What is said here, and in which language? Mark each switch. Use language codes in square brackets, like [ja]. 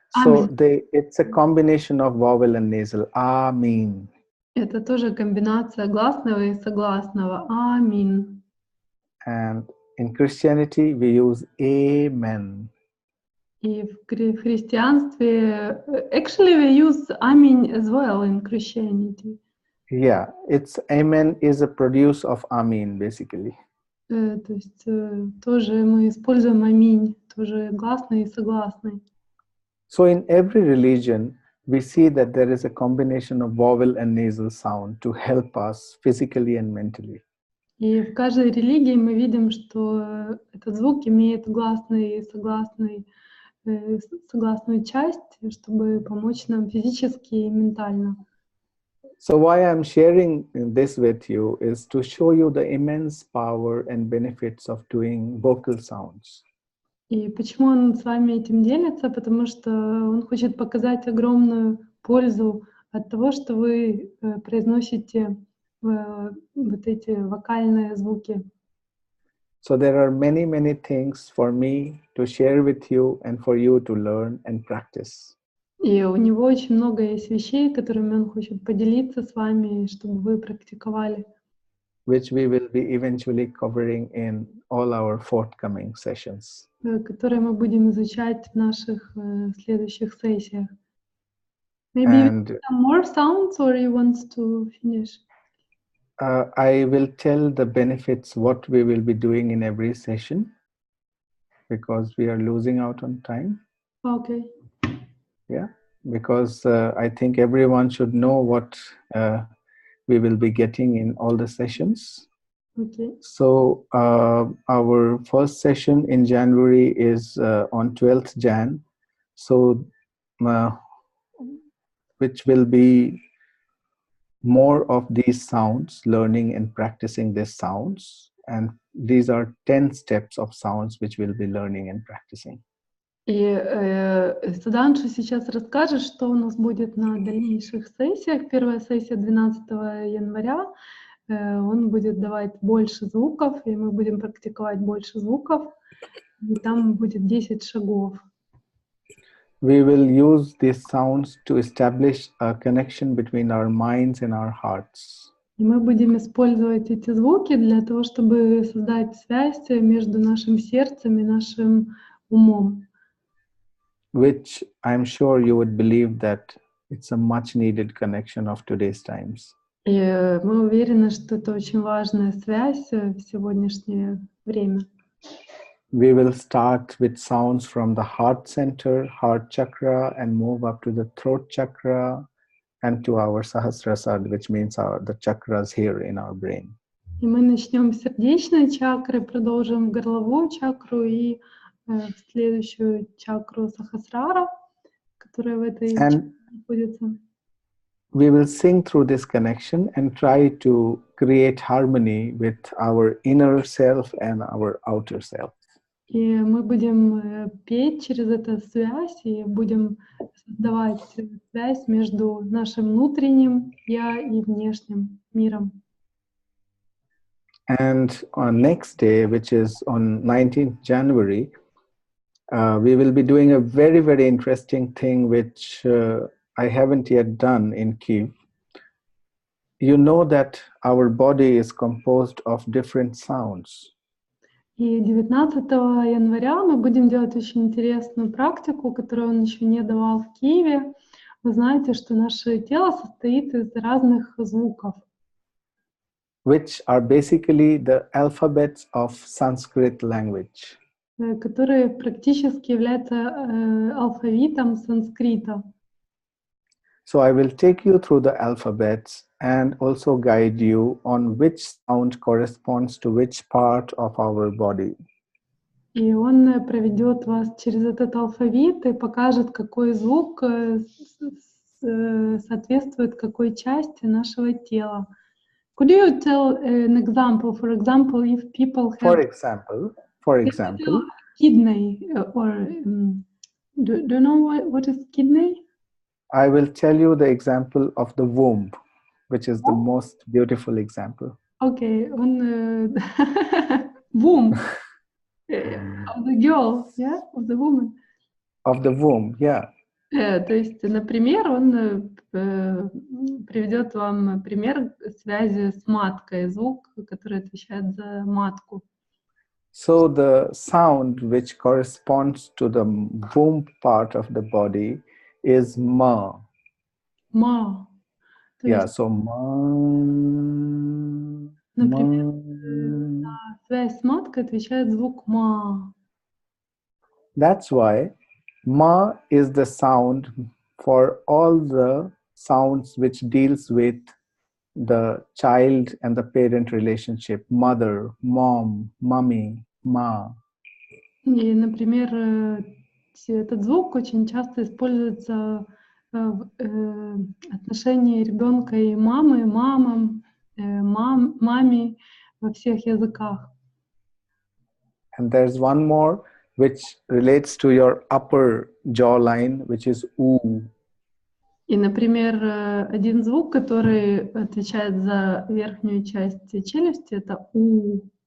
[en] So it's a combination of vowel and nasal. Amin. [ru] Это тоже комбинация гласного и согласного. Амин. [en] And in Christianity, we use Amen. [ru] И в христианстве, [en] actually we use Amin as well in Christianity. Yeah, it's Amen is a produce of Amin, basically. [ru] То есть тоже мы используем Аминь, тоже гласный и согласный. [en] So in every religion, we see that there is a combination of vowel and nasal sound to help us physically and mentally. [ru] И в каждой религии мы видим, что этот звук имеет гласный и согласную часть, чтобы помочь нам физически и ментально. [en] So why I'm sharing this with you is to show you the immense power and benefits of doing vocal sounds. [ru] И почему он с вами этим делится? Потому что он хочет показать огромную пользу от того, что вы произносите вот эти вокальные звуки. [en] So there are many, many things for me to share with you and for you to learn and practice. [ru] И у него очень много есть вещей, которыми он хочет поделиться с вами, чтобы вы практиковали. [en] Which we will be eventually covering in all our forthcoming sessions. [ru] Которые мы будем изучать в наших следующих сессиях. [en] Maybe some more sounds, or you want to finish? I will tell the benefits what we will be doing in every session, because we are losing out on time. Okay. Yeah, because I think everyone should know what we will be getting in all the sessions. Okay. So our first session in January is on 12th Jan. So which will be more of these sounds, learning and practicing these sounds. And these are 10 steps of sounds which we'll be learning and practicing. [ru] И Судханшу сейчас расскажет, что у нас будет на дальнейших сессиях. Первая сессия 12 января. Он будет давать больше звуков, и мы будем практиковать больше звуков. И там будет 10 шагов. [en] We will use these sounds to establish a connection between our minds and our hearts. [ru] И мы будем использовать эти звуки для того, чтобы создать связь между нашим сердцем и нашим умом. [en] Which I'm sure you would believe that It's a much needed connection of today's times. [ru] И мы уверены, что это очень важная связь в сегодняшнее время. [en] We will start with sounds from the heart center, heart chakra, and move up to the throat chakra and to our Sahasrasad, which means the chakras here in our brain. [ru] И мы начнем с сердечной чакры, продолжим горловую чакру и в следующую чакру Сахасрара, которая в этой чакре находится. [en] We will sing through this connection and try to create harmony with our inner self and our outer self. [ru] И мы будем петь через эту связь и будем создавать связь между нашим внутренним «я» и внешним миром. [en] And on next day, which is on 19th January, we will be doing a very, very interesting thing which I haven't yet done in Kyiv. You know that our body is composed of different sounds. [ru] И 19 января мы будем делать очень интересную практику, которую он еще не давал в Киеве. Вы знаете, что наше тело состоит из разных звуков. [en] Which are basically the alphabets of Sanskrit language. [ru] Которые практически являются алфавитом санскрита. [en] So I will take you through the alphabets and also guide you on which sound corresponds to which part of our body. [ru] И он проведет вас через этот алфавит и покажет, какой звук соответствует какой части нашего тела. [en] Could you tell an example? For example, if people have... For example, kidney or... do you know what is kidney? I will tell you the example of the womb, which is the most beautiful example. Okay, on womb of the girl, yeah, of the woman. Of the womb, yeah. [ru] То есть, например, он приведет вам пример связи с маткой, звук, который отвечает за матку. [en] So the sound which corresponds to the womb part of the body is ma. Ma. Yeah, so ma. [ru] Например, на связь с маткой отвечает звук ма. [en] That's why ma is the sound for all the sounds which deals with the child and the parent relationship. Mother, mom, mummy, ma. [ru] И, например, этот звук очень часто используется в отношении ребенка и мамы, мамам, маме во всех языках. [en] And there's one more which relates to your upper jawline, which is oo. [ru] И, например, один звук, который отвечает за верхнюю часть челюсти, это у.